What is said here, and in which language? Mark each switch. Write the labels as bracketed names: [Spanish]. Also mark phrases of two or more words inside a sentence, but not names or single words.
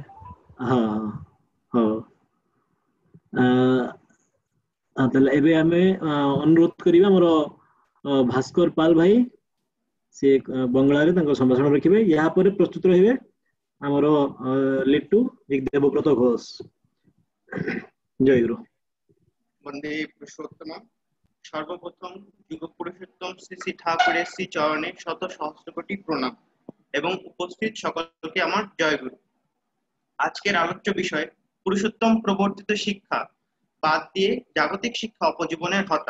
[Odia] ହଁ ହଁ ତାହେଲେ ଏବେ ଆମେ ଅନୁରୋଧ କରିବା ଆମର ଭାସ୍କର ପାଲ ଭାଇ, ସେ ବଙ୍ଗଳାରେ ତାଙ୍କ ସମ୍ଭାଷଣ ରଖିବେ। ଏହା ପରେ ପ୍ରସ୍ତୁତ ରହିବେ ଆମର ଲିଟୁ ଦେବବ୍ରତ ଘୋଷ। [Bangla] জয়গুরু। বন্দে পুরুষোত্তম। সর্বপ্রথম যুগ পুরুষোত্তম শ্রী শ্রী ঠাকুরের শ্রী চরণে শত সহস্র কোটি প্রণাম এবং উপস্থিত সকলকে আমার জয়গুরু। আজকের আলোচ্য বিষয় পুরুষোত্তম প্রবর্তিত শিক্ষা বাদ দিয়ে জাগতিক শিক্ষা অপজীবনের হতা।